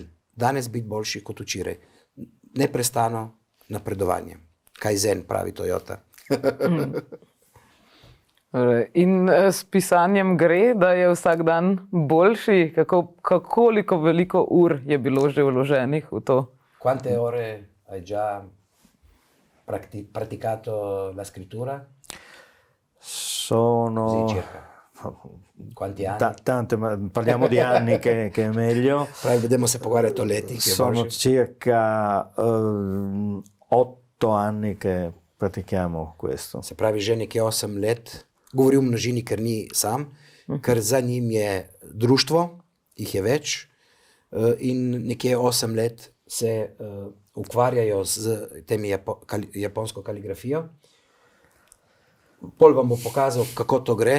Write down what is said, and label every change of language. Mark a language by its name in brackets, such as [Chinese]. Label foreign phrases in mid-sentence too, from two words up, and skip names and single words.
[Slovenian] Danes biti boljši kot včeraj. Neprestano napredovanje. Kaizen pravi Toyota. In s pisanjem gre, da je vsak dan boljši? Koliko veliko ur je bilo že vloženih v to? [Italian] Quante ore hai già praticato la scrittura? Sono Così circa. Quanti anni? Tante, ma parliamo di anni che è meglio. Vediamo se può guardare Toletti. Sono circa 8 anni che pratichiamo questo. [Slovenian] Se pravi, že nekje 8 let, govorim v množini, ker ni sam, ker za njim je društvo, jih je več, in nekje 8 let se ukvarjajo z temi japonsko kaligrafijo. Pol vam bo pokazal, kako to gre.